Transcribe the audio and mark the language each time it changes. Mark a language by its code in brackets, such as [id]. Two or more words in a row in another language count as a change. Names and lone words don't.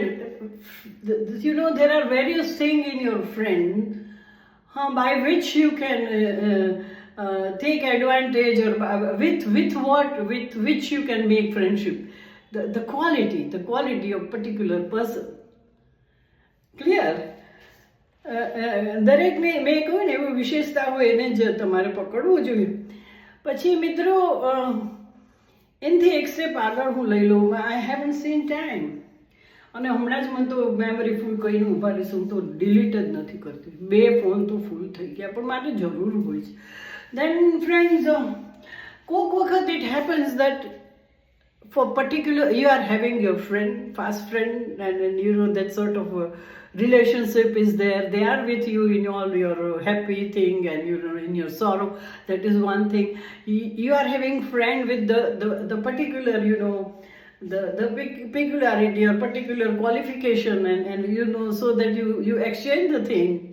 [en] There are various things in your friend by which you can take advantage, or with which you can make friendship. The quality of particular person. Clear? [gu] દરેકને મેં કહ્યું ને એવી વિશેષતા હોય એને જ તમારે પકડવું જોઈએ. પછી મિત્રો એનાથી એક સ્ટેપ આગળ હું લઈ લઉં. [en] I haven't seen time, [gu] અને હમણાં જ મને તો [en] memory full [gu] કહીને ઊભા રહીશ, હું તો ડિલીટ જ નથી કરતી. 2 ફોન તો ફૂલ થઈ ગયા, પણ મારે જરૂર હોય છે. [en] Then friends, [gu] કોઈક વખત [en] it happens that for particular you are having your friend, fast friend, and that sort of relationship is there. They are with you in all your happy thing and in your sorrow. That is one thing. You are having friend with the particular the peculiarity or particular qualification and so that you exchange the thing.